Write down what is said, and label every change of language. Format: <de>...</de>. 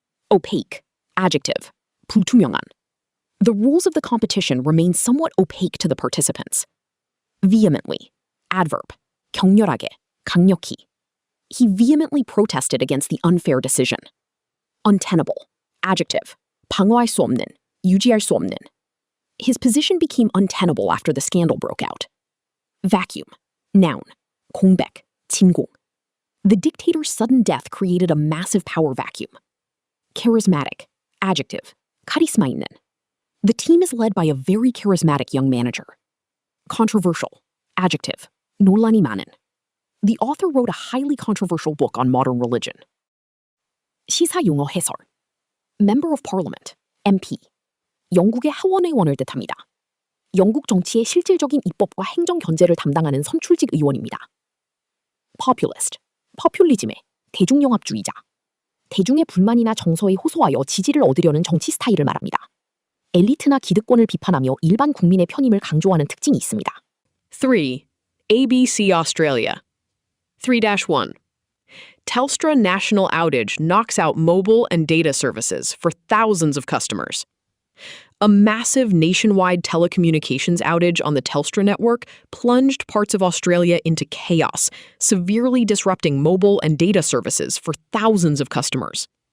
<en>Opaque. Adjective.</en> <ko>불투명한.</ko> <en>The rules of the competition remain somewhat opaque to the participants. Vehemently. Adverb.</en> <ko>격렬하게, 강력히.</ko> <en>He vehemently protested against the unfair decision. Untenable. Adjective.</en> <ko>방어할 수 없는, 유지할 수 없는.</ko> <en>His position became untenable after the scandal broke out. Vacuum. Noun.</en> <ko>공백, 진공.</ko> <en>The dictator's sudden death created a massive power vacuum. Charismatic. Adjective.</en> <ko>카리스마 있는.</ko> <en>The team is led by a very charismatic young manager. Controversial. Adjective.</en> <ko>논란이 많은.</ko> <en>The author wrote a highly controversial book on modern religion.</en> <ko>시사 용어 해설.</ko> <en>Member of Parliament. MP.</en> <ko>영국의 하원의원을 뜻합니다. 영국 정치의 실질적인 입법과 행정 견제를 담당하는 선출직 의원입니다.</ko> <en>Populist.</en> <ko>포퓰리즘의 대중영합주의자. 대중의 불만이나 정서에 호소하여 지지를 얻으려는 정치 스타일을 말합니다. 엘리트나 기득권을 비판하며 일반 국민의 편임을 강조하는 특징이 있습니다.</ko> <en>3. ABC Australia. 3-1. Telstra national outage knocks out mobile and data services for thousands of customers. A massive nationwide telecommunications outage on the Telstra network plunged parts of Australia into chaos, severely disrupting mobile and data services for thousands of customers.</en>